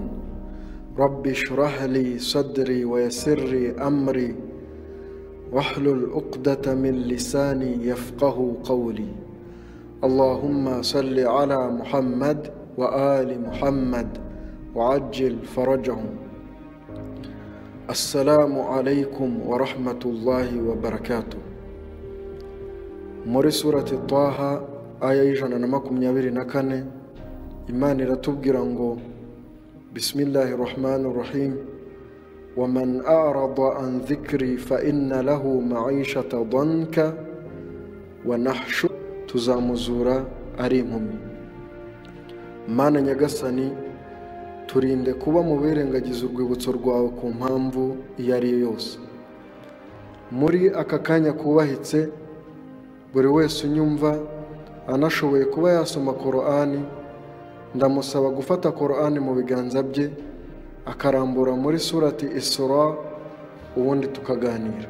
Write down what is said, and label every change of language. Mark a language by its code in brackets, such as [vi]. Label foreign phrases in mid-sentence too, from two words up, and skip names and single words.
[ar] رب اشرح لي صدري ويسر لي أمري واحلل عقدة من لساني يفقه قولي. اللهم صل على محمد وآل محمد وعجل فرجهم. السلام عليكم ورحمة الله وبركاته. [rw] muri surati Taha aya y'ijana na 24 Imana iratubwira ngo [ar] بسم الله الرحمن الرحيم ومن أعرض عن ذكري فإن له معيشة ضنكا ونحشر [rw] tuzamuzura ari impumyi. Mana nyagasani, turinde kuba mu birengagiza urwibutso rwawe ku mpamvu iyo ari yo yose. Muri aka kanya kubahitse, buri wese unyumva anashoboye kuba yasoma Qur'ani, ndamusaba gufata Qur'ani mu biganza bye akarambura muri surati Isra, ubundi tukaganira.